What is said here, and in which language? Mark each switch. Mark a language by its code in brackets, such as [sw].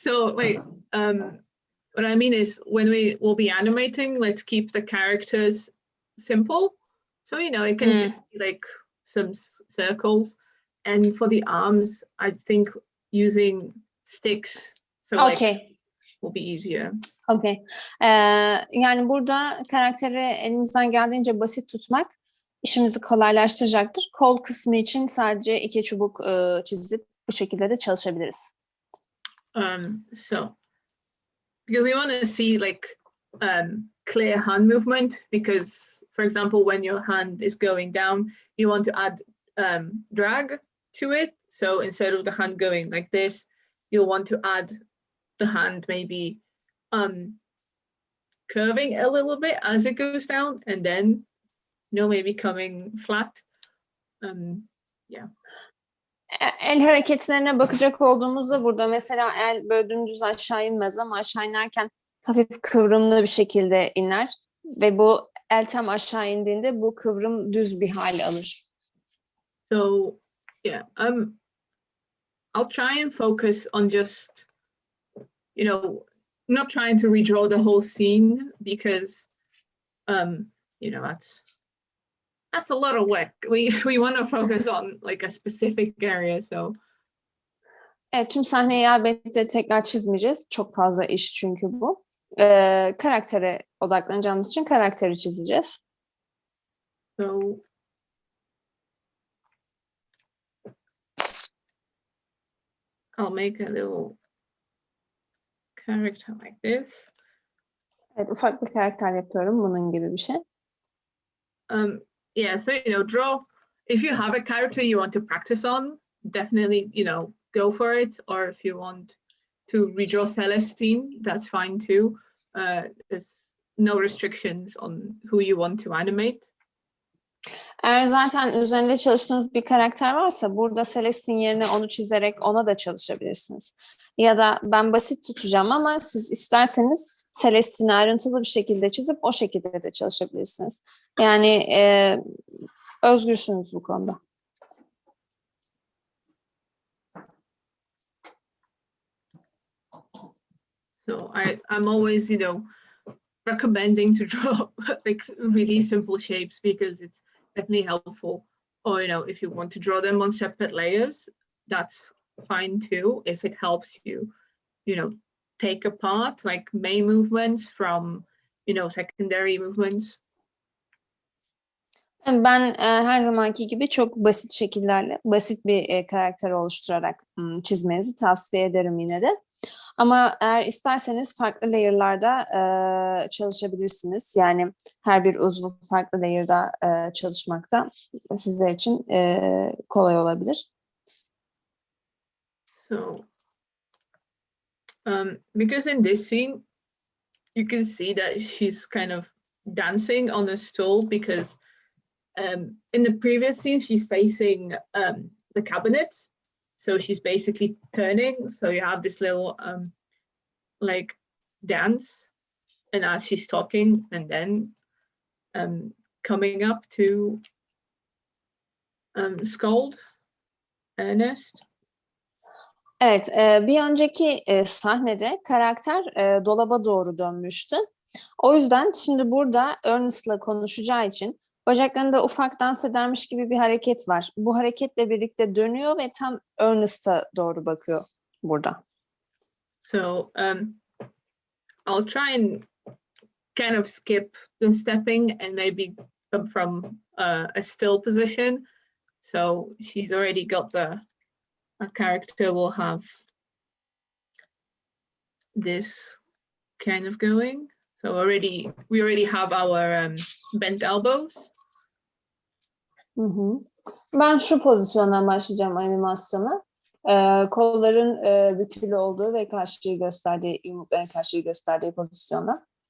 [en] So like what I mean is when we will be animating, let's keep the characters simple. So you know, it can just be like some circles. And for the arms, I think using sticks, so like Okay. will be easier. Okay. [tr] Yani burada karakteri elimizden geldiğince basit tutmak işimizi kolaylaştıracaktır. Kol kısmı için sadece 2 çubuk çizip bu şekilde de çalışabiliriz. [en] So because we want to see like clear hand movement, because for example, when your hand is going down, you want to add drag to it. So instead of the hand going like this, you'll want to add the hand maybe curving a little bit as it goes down, and then you know, maybe coming flat. Yeah. [tr] El hareketlerine bakacak olduğumuzda burada mesela el böyle dümdüz aşağı inmez ama aşağı inerken hafif kıvrımlı bir şekilde iner ve bu el tam aşağı indiğinde bu kıvrım düz bir hal alır. [en] So yeah, I'll try and focus on just, you know, not trying to redraw the whole scene, because you know, that's a lot of work. We want to focus on like a specific area. So [tr] Evet, tüm sahneyi elbette tekrar çizmeyeceğiz. Çok fazla iş çünkü bu. Karaktere odaklanacağımız için karakteri çizeceğiz. [en] So I'll make a little character like this. [tr] Evet, ufak bir karakter yapıyorum bunun gibi bir şey. [en] Yeah, so you know, draw. If you have a character you want to practice on, definitely, you know, go for it. Or if you want to redraw Celestine, that's fine too. There's no restrictions on who you want to animate. [tr] Eğer zaten üzerinde çalıştığınız bir karakter varsa burada Celestine yerine onu çizerek ona da çalışabilirsiniz. Ya da ben basit tutacağım ama siz isterseniz Celestine'i ayrıntılı bir şekilde çizip o şekilde de çalışabilirsiniz. Yani özgürsünüz bu konuda. [en] So I'm always, you know, recommending to draw like really simple shapes, because it's definitely helpful. Or, you know, if you want to draw them on separate layers, that's fine too, if it helps you, you know, take apart like main movements from, you know, secondary movements. [tr] Ben her zamanki gibi çok basit şekillerle, basit bir karakter oluşturarak çizmenizi tavsiye ederim yine de. Ama eğer isterseniz farklı layer'larda çalışabilirsiniz. Yani her bir uzvu farklı layer'da çalışmakta sizler için kolay olabilir. [en] So, because in this scene, you can see that she's kind of dancing on a stool, because in the previous scene, she's facing the cabinet. So she's basically turning. So you have this little like dance, and as she's talking, and then coming up to scold Ernest. [tr] Evet, bir önceki sahnede karakter dolaba doğru dönmüştü. O yüzden şimdi burada Ernest'la konuşacağı için bacaklarında ufak dans edermiş gibi bir hareket var. Bu hareketle birlikte dönüyor ve tam Ernest'a doğru bakıyor burada. [en] So I'll try and kind of skip the stepping and maybe come from a still position. So she's already got a character will have this kind of going. So we already have our bent elbows. [tr] Hı hı. Ben şu pozisyondan başlayacağım animasyona. Kolların bükülü olduğu ve karşıyı gösterdiği, yumrukların karşıyı gösterdiği pozisyonda.